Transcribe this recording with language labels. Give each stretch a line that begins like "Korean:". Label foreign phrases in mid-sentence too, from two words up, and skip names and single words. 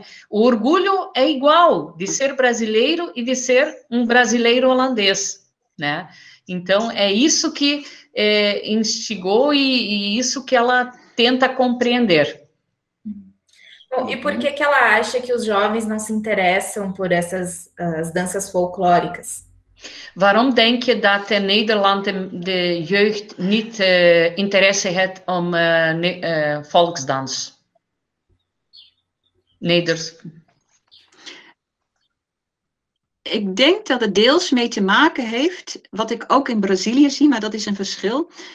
Portuguese: O orgulho é igual de ser brasileiro e de ser um brasileiro holandês, né? Então, é isso que instigou e isso que ela tenta compreender. Bom, e por que ela acha que os jovens não se interessam por essas as danças folclóricas?
Dutch: Waarom denk je dat in Nederland de jeugd niet interesse heeft om volksdans? Ik denk dat het deels mee te maken heeft, wat ik ook in Brazilië zie, maar dat is een verschil.